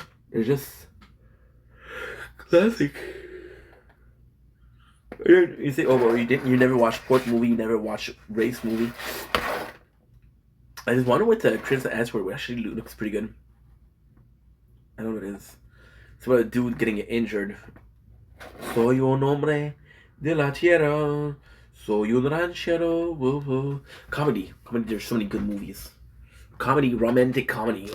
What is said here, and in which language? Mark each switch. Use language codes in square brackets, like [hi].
[en] It's just classic. You say, oh, well, you never watch sport movie, you never watch race movie. I just wonder what the Crimson Answer actually looks pretty good. I don't know what it is. It's about a dude getting injured. [es] Soy un hombre de la tierra. Soy un ranchero. Woo woo. Comedy. [en] There's so many good movies. Comedy, romantic comedy.